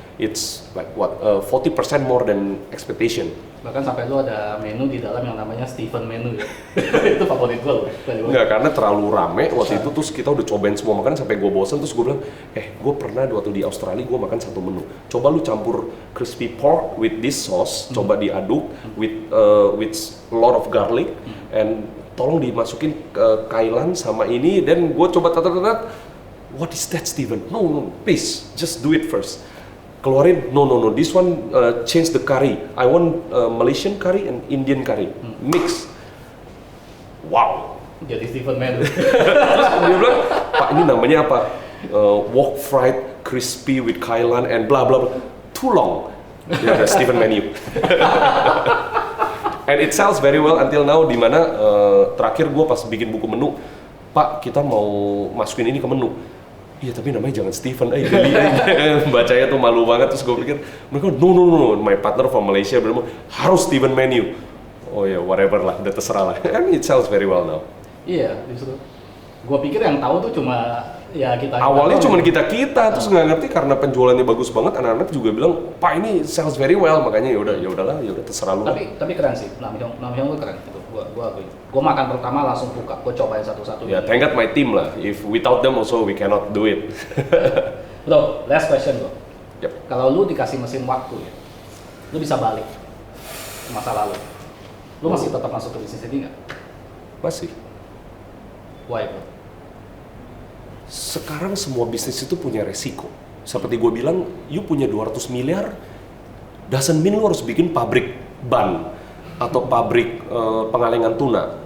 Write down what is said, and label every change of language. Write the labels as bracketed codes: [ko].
[en] It's like 40% more than expectation. [id] Bahkan sampai lu ada menu di dalam yang namanya Stephen menu ya. Itu favorit gue loh. Enggak, karena terlalu rame waktu itu, terus kita udah cobain semua makanan sampai gue bosen, terus gue bilang, gue pernah waktu di Australia gue makan satu menu. Coba lu campur [en] crispy pork with this sauce, [id] coba diaduk [en] with a lot of garlic [id] and tolong dimasukin ke kailan sama ini, dan gue coba tatat. [en] What is that, Steven? No, please, just do it first. [id] Keluarin, [en] no, this one change the curry. I want Malaysian curry and Indian curry, mix. Wow. [id] Jadi Stephen menu. Terus dia bilang, Pak ini namanya apa? [en] Wok fried crispy with kailan and blah blah blah. Too long. [id] Ya udah Stephen menu. [en] And it sells very well until now, [id] dimana terakhir gue pas bikin buku menu, Pak kita mau masukin ini ke menu. Iya tapi namanya jangan Stephen, bacanya tuh malu banget. Terus gue pikir, mereka no, [en] my partner from Malaysia [id] bilang harus Stephen menu. Oh ya, whatever lah, udah terserah lah. [en] And it sells very well now. [id] Iya, justru. Gue pikir yang tahu tuh cuma ya kita. Awalnya cuma kita, terus nggak ngerti karena penjualannya bagus banget. Anak-anak juga bilang, Pak ini [en] sells very well, [id] makanya ya udah terserah lu. Tapi keren sih, Namhyong lu keren. Itu gue akui. Gue makan pertama langsung buka, gue cobain satu-satu. [en] Ya, thank God my team lah. If without them also we cannot do it. Bro, last question bro. Yep. [id] Kalau lu dikasih mesin waktu ya, lu bisa balik ke masa lalu. Lu masih tetap masuk ke bisnis ini nggak? Masih. [en] Why bro? [id] Sekarang semua bisnis itu punya resiko. Seperti gue bilang, you punya 200 miliar, [en] doesn't mean [id] lu harus bikin pabrik ban atau pabrik pengalengan tuna.